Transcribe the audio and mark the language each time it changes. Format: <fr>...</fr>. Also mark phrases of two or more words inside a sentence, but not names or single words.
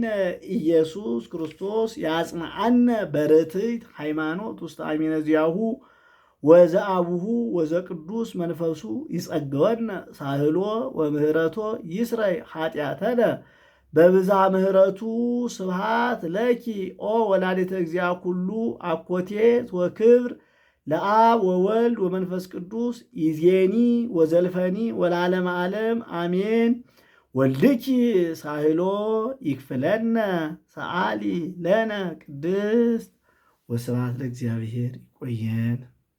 <gez>ኢየሱስ ክርስቶስ ያጽንዓነ በርትዕት ሃይማኖት ውስተ አሚነ ዚአሁ ወዘአቡሁ ወዘቅዱስ መንፈሱ ይጸገወነ ሳህሎ ወምህረቶ ይስረይ ኃጢአተነ በብዛ ምህረቱ ስብሃት ለኪ ኦ ወላዲተ እግዚአ ኩሉ አኮቴት ወክብር ለአብ ወወልድ ወመንፈስ ቅዱስ ይዜኒ ወዘልፈኒ ወለዓለመ ዓለም አሜን። ወልድኪ ሳህሎ ይክፍለነ ሰአሊ ለነ ቅድስት ወስብሐት ለእግዚአብሔር። ይቆየን።</gez>